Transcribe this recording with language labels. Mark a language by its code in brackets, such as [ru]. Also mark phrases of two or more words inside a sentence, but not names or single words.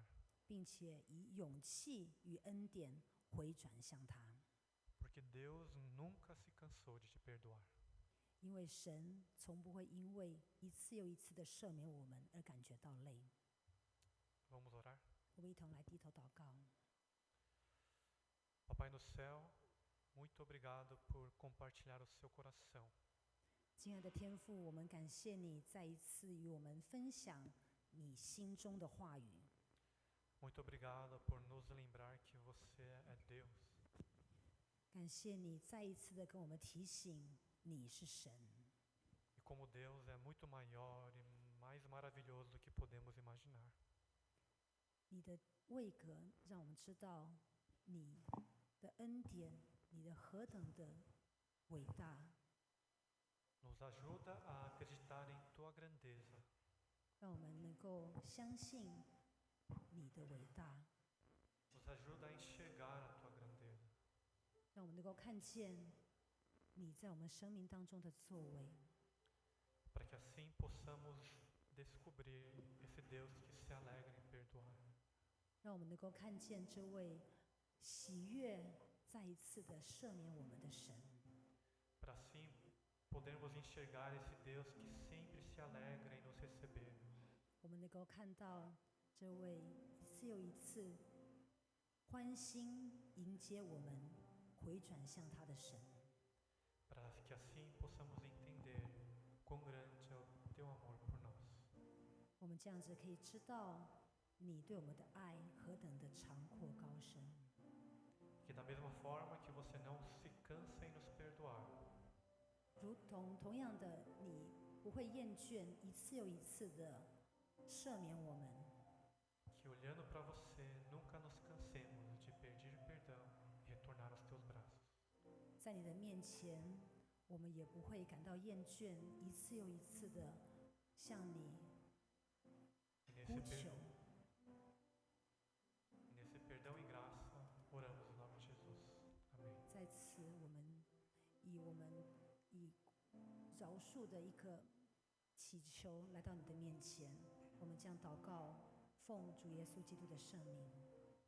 [zh] 并且以勇气与恩典回转向他， [pt] Porque Deus nunca se cansou de te perdoar. [zh] 因为神从不会因为一次又一次的赦免我们而感觉到累。 [pt] Vamos orar? [zh] 我们一同来低头祷告。 [pt] Papai no céu, muito obrigado por compartilhar o seu coração. [zh] 亲爱的天父，我们感谢你再一次与我们分享你心中的话语。 [pt] Muito obrigado por nos lembrar que você é Deus. [zh] 感谢你再一次的跟我们提醒你是神， [pt] E como Deus é muito maior e mais maravilhoso do que podemos imaginar. [zh] 你的位格让我们知道你的恩典，你的何等的伟大， [pt] Nos ajuda a acreditar em tua grandeza. [zh] 让我们能够相信你的伟大， [pt] Nos ajuda a enxergar a tua grandeza. [zh] 让我们能够看见你在我们生命当中的作为， [pt] Para que assim possamos descobrir esse Deus que se alegra em perdoar. [zh] 让我们能够看见这位喜悦再一次的赦免我们的神， [pt] Para assim podermos enxergar esse Deus que sempre se alegra em nos receber. [zh] 我们能够看到这位一次又一次欢欣迎接我们回转向他的神。 [pt] Para que assim possamos entender quão grande é o teu amor por nós. [zh] 我们这样子可以知道你对我们的爱何等的长阔高深。 [pt] Que da mesma forma que você não se cansa em nos perdoar, [zh] 同样的，你不会厌倦一次又一次的赦免我们， [pt] que olhando para você nunca nos cansemos de pedir perdão e retornar aos teus braços. [zh] 在你的面前，我们也不会感到厌倦，一次又一次的向你 E 呼求。 [pt] nesse perdão e graça, oramos em nome de Jesus. Amém. [zh] 在此，我们以饶恕的一个祈求来到你的面前，我们将祷告，奉主耶稣基督的圣名。